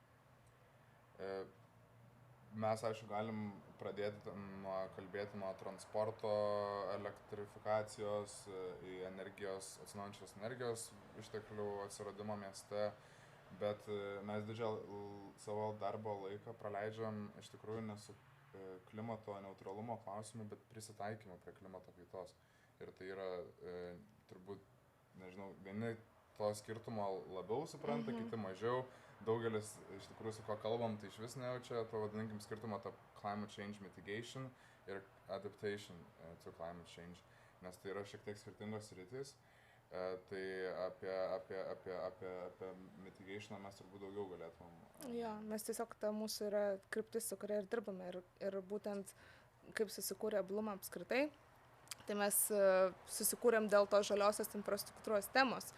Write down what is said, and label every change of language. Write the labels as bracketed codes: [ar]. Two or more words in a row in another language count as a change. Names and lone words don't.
[lt] Mes, aišku, galim pradėti kalbėti nuo transporto, elektrifikacijos, atsinaujinančios energijos išteklių atsiradimo mieste, bet mes didžiąją savo darbo laiką praleidžiam iš tikrųjų ne su klimato neutralumo klausimu, bet prisitaikymu prie klimato kaitos. Ir tai yra turbūt, nežinau, vieni to skirtumo labiau supranta, kiti mažiau. Daugelis iš tikrųjų su ko kalbam, tai iš vis nejaučia to vadinkim skirtumą tarp [en] climate change mitigation [lt] ir [en] adaptation to climate change, [lt] nes tai yra šiek tiek skirtingos sritys. Tai apie mitigationą mes turbūt daugiau galėtumėm. Jo, mes tiesiog ta mūsų yra kryptis, su kuria ir dirbame ir būtent kaip susikūrė Bloom apskritai. Tai mes susikūrėm dėl to žaliosios infrastruktūros temos.